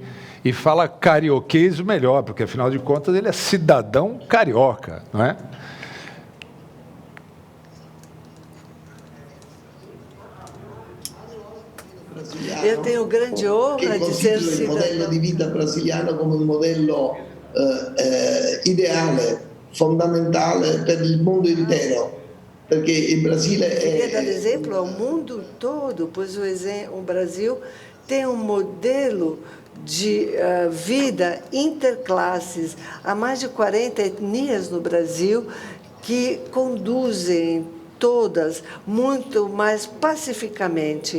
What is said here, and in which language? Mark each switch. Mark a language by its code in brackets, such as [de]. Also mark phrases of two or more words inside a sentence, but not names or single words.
[pt] E fala carioquês melhor, porque, afinal de contas, ele é cidadão carioca, não é? Eu tenho grande honra de ser cidadão. O modelo de vida brasiliano como um [it] modelo ideale, fondamentale per il mondo intero, perché il Brasile [pt] queria dar exemplo ao mundo todo, pois o Brasil tem um modelo de vida interclasses. Há mais de 40 etnias no Brasil que conduzem todas muito mais pacificamente.